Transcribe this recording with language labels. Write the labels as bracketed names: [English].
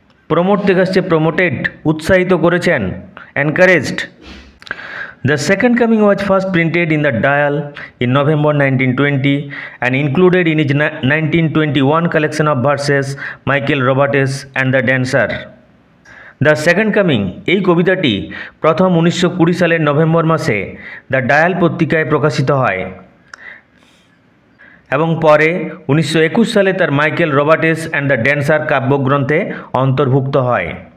[Bangla] Promote থেকে আসছে promoted, উৎসাহিত করেছেন, encouraged. [English] The Second Coming was first printed in the Dial in November 1920 and included in his 1921 collection of verses Michael Robertes and the Dancer. [Bangla] The second coming এই কবিতাটি প্রথম 1920 সালের November মাসে the dial পত্রিকায় প্রকাশিত হয় এবং পরে 1921 সালে তার মাইকেল রবার্টেস অ্যান্ড দ্য ড্যান্সার কাব্যগ্রন্থে অন্তর্ভুক্ত হয়।